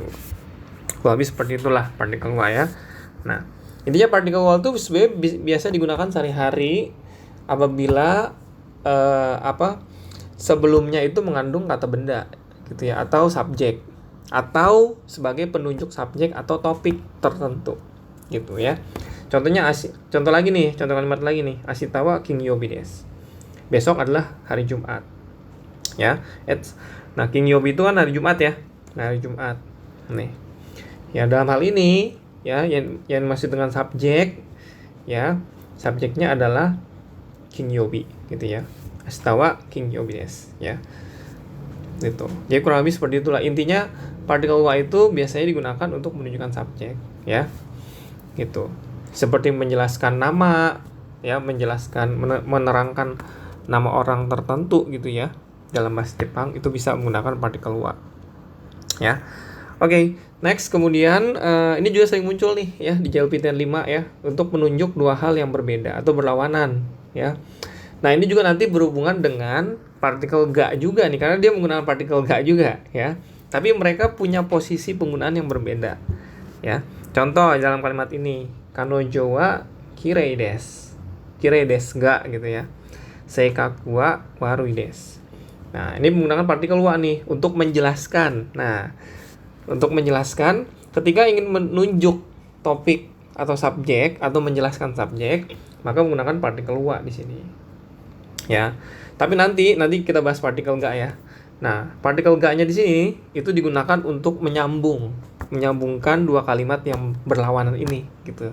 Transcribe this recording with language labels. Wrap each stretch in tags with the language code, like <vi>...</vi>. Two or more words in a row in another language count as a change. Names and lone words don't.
<id>Kurang lebih seperti itulah partikel wa ya. Nah, intinya partikel wa itu biasa digunakan sehari-hari apabila sebelumnya itu mengandung kata benda gitu ya, atau subjek, atau sebagai penunjuk subjek atau topik tertentu gitu ya. Contoh lagi nih, contoh kalimat lagi nih,</id> <ja>明日は金曜日です.</ja> <id>Besok adalah hari Jumat ya. Nah, kinyobi itu kan hari Jumat ya. Nah, hari Jumat nih ya. Dalam hal ini ya, yang masih dengan subjek ya, subjeknya adalah kinyobi gitu ya.</id> <ja>明日は金曜日です</ja> <id>ya, gitu. Jadi kurang lebih seperti itulah intinya. Partikel wa itu biasanya digunakan untuk menunjukkan subjek ya, gitu. Seperti menjelaskan nama ya, menerangkan nama orang tertentu gitu ya. Dalam bahasa Jepang itu bisa menggunakan partikel wa ya. Oke, next kemudian ini juga sering muncul nih ya di JLPTN 5 ya, untuk menunjuk dua hal yang berbeda atau berlawanan ya. Nah, ini juga nanti berhubungan dengan partikel ga juga nih, karena dia menggunakan partikel ga juga ya. Tapi mereka punya posisi penggunaan yang berbeda ya. Contoh dalam kalimat ini,</id> <ja>彼女はきれいです. きれいですが</ja> <id>gitu ya.</id> <ja>性格は悪いです.</ja> <id>Nah, ini menggunakan partikel wa nih untuk menjelaskan. Nah, untuk menjelaskan ketika ingin menunjuk topik atau subjek atau menjelaskan subjek, maka menggunakan partikel wa di sini. Ya. Tapi nanti kita bahas partikel ga ya. Nah, partikel ga-nya di sini itu digunakan untuk menyambungkan dua kalimat yang berlawanan ini gitu.</id>